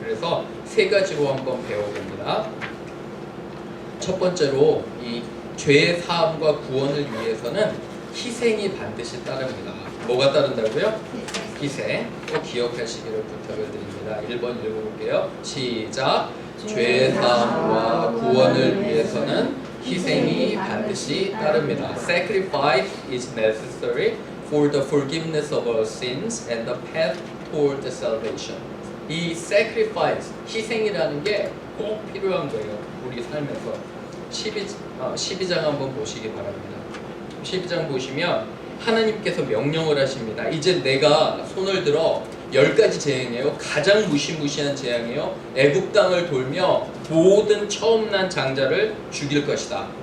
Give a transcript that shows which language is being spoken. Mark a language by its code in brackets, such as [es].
[ko] 그래서 세 가지로 한번 배워봅니다. 첫 번째로 이 죄의 사함과 구원을 위해서는 희생이 반드시 따릅니다. 뭐가 따른다고요? 희생. 꼭 기억하시기를 부탁을 드립니다. 1번 읽어볼게요. 시작. 죄의 사함과 구원을 위해서는 희생이 반드시 따릅니다. [en] Sacrifice is necessary for the forgiveness of our sins and the path toward the salvation. [ko] 이 sacrifice, 희생이라는 게 꼭 필요한 거예요. 우리 삶에서. 12장 한번 보시기 바랍니다. 12장 보시면 하나님께서 명령을 하십니다. 이제 내가 손을 들어 10가지 재앙이에요. 가장 무시무시한 재앙이에요. 애굽 땅을 돌며 모든 처음 난 장자를 죽일 것이다.